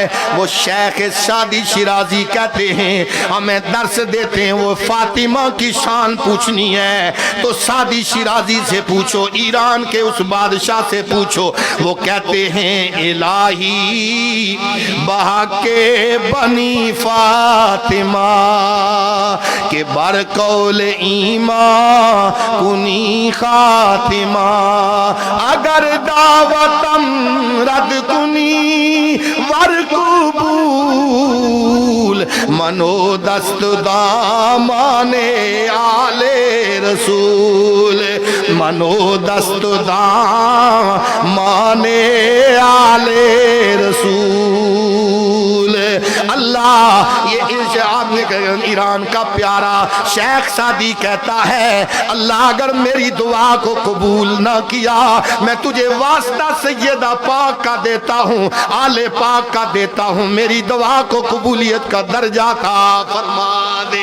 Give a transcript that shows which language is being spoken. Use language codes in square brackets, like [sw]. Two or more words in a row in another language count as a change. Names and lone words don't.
[ur] وہ شیخ سعدی شیرازی کہتے ہیں ہمیں درس دیتے ہیں، وہ فاطمہ کی شان پوچھنی ہے تو سعدی شیرازی سے پوچھو، ایران کے اس بادشاہ سے پوچھو، وہ کہتے ہیں [fa] الہی بہا کے بنی فاطمہ کہ بر قول ایمان کنی خاتمہ، اگر دعوتم رد کنی ور قبول، منو دست دامان آل رسول، منو دست دامان آل رسول۔ [ur] اللہ یہ ارشاد نے ایران کا پیارا شیخ سعدی کہتا ہے اللہ اگر میری دعا کو قبول نہ کیا میں تجھے واسطہ سیدہ پاک کا دیتا ہوں، آل پاک کا دیتا ہوں، میری دعا کو قبولیت کا درجہ عطا فرما دے۔